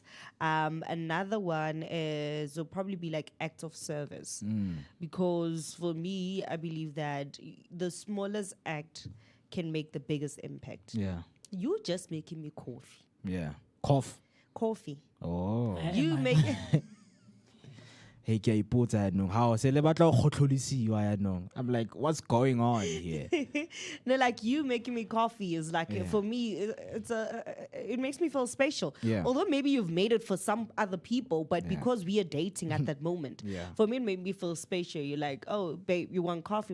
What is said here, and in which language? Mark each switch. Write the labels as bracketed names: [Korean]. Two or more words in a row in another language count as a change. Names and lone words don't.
[English] Another one will probably be like act of service. Because for me, I believe that the smallest act can make the biggest impact. Yeah. You just making me coffee. Yeah. Cough. Coffee. Oh. You make [Tswana] Hey, ke a ipotsa yaanong, how se le batla go kgotlholisiwa yaanong. [English] I'm like, what's going on here? no, like you making me coffee is like Yeah. for me, it makes me feel special. Yeah. Although maybe you've made it for some other people, but Yeah. because we are dating at that moment, Yeah. for me it made me feel special. You're like, oh babe, you want coffee?